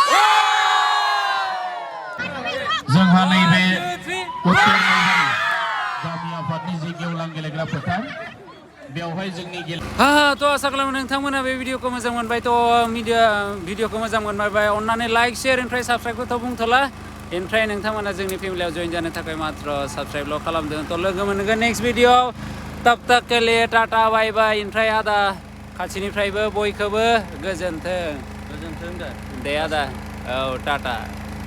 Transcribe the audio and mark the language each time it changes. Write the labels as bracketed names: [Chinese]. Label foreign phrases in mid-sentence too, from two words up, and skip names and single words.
[Bodo] जोंहा नैबे उत्तर गामि आफादनि जि गेवलां गेलेग्रा फोथार बेवहाय जोंनि थ' आसा खालामो नोंथांमोना बे भिडिअखौ मोजां मोनबाय थ' भिडिअखौ मोजां मोनबाय अननानै [English] like share [Bodo] ओमफ्राय साबस्क्राइबखौथ' बुंथ'ला ओमफ्राय नोंथांमोना जोंनि फेमिलियाव जइन जानो थाखाय मात्र साबस्क्राइबल' खालामदों थ' लोगो मोनगोन [English] next video [Hindi] तब तक के लिए [English] tata bye bye [Bodo] ओमफ्राय आदा खाथिनिफ्रायबो बयखौबो गोजोन्थों दे आदा औ टाटा